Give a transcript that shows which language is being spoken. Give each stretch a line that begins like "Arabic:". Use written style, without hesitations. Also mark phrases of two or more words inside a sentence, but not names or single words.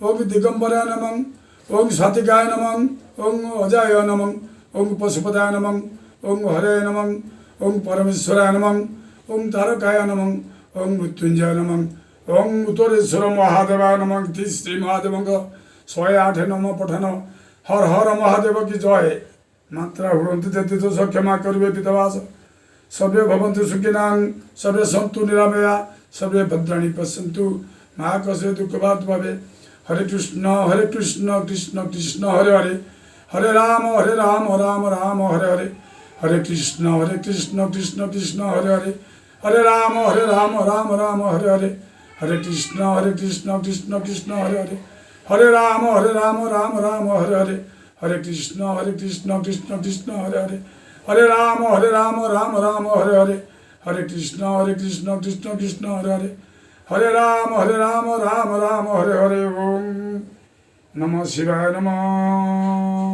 Sanskrit: ओम दिगंबराय नमः। ओम सातिकाय नमः। ओम अजाय नमः। ओम पशुपताय नमः। ओम हरे नमः। ओम परमेश्वराय नमः। ओम तारकाय नमः। ओम मृत्युंजय नमः। ओम उत्तरेश्वर महादेवाय नमः।
Hindi: श्री महादेव 108 नम पठन। हर हर महादेव की जय। मात्रा हुरंतु तेति तो क्षमा करिवे पितवास।
Sanskrit: सर्वे भवन्तु सुखिनां। सर्वे सन्तु निरामया। सर्वे भद्राणि पश्यन्तु मा कस्य दुःखभाग् भवेत्। हरे कृष्ण कृष्ण कृष्ण हरे हरे। हरे राम राम राम हरे हरे। हरे कृष्ण कृष्ण कृष्ण हरे हरे। हरे राम राम राम हरे हरे। हरे कृष्ण कृष्ण कृष्ण हरे हरे। हरे राम राम राम हरे हरे। हरे कृष्ण कृष्ण कृष्ण हरे हरे। हरे राम राम राम हरे हरे। हरे कृष्ण कृष्ण कृष्ण हरे हरे। हरे राम राम राम हरे हरे। ओम नमः शिवाय नमः।